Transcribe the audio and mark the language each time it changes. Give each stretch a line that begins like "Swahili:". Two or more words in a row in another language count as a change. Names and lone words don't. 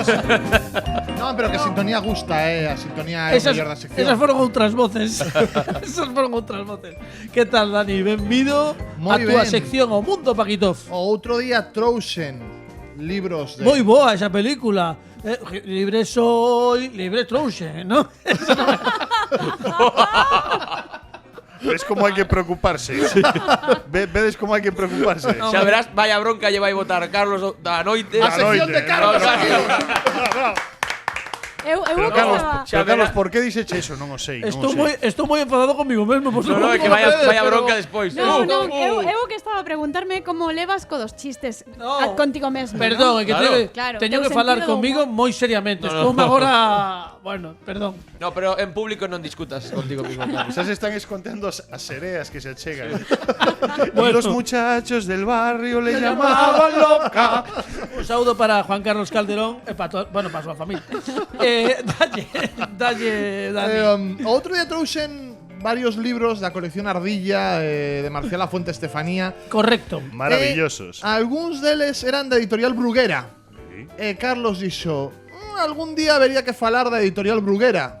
Galician: No, pero que a sintonía gusta, a sintonía é o mellor da sección. Esas foron outras voces. Esas foron outras voces. Que tal, Dani? Benvido a Moi túa ben. sección, o Mundo Paquitov. O outro día trouxen libros de... Moi boa esa película.
Spanish: Libre soy,
Galician: libre trouxe, ¿no?
Spanish: ¿Ves cómo hay que preocuparse? ¿Ves cómo hay que preocuparse?
Galician: xa verás, vaya bronca lle vai botar Carlos da noite. A sección de Carlos aquí. Eu Pero pensaba... Carlos, por que dices eso? Non o sei. Estou moi enfadado conmigo mesmo. Por No, é que vaya bronca despois. Non, eu que estaba a preguntarme como levas co dos chistes contigo mesmo. Perdón, é que Claro, teño teu que falar sentido do comigo moi seriamente. Estou agora... Bueno, perdón. No, pero en público non discutas contigo mismo. Carlos.
Spanish: Quizás están escondiendo
Galician: as sereas que se achegan.
Spanish: Y los muchachos del barrio le llamaban loca.
Galician: Un saúdo para Juan Carlos Calderón e para para a súa familia. Dalle, Dani. Outro día trouxen varios libros da colección Ardilla de Marcial Lafuente Estefanía. Correcto.
Spanish: Maravillosos.
Galician: Algúns deles eran da editorial Bruguera. Carlos dixo, algún día habería que falar da editorial Bruguera.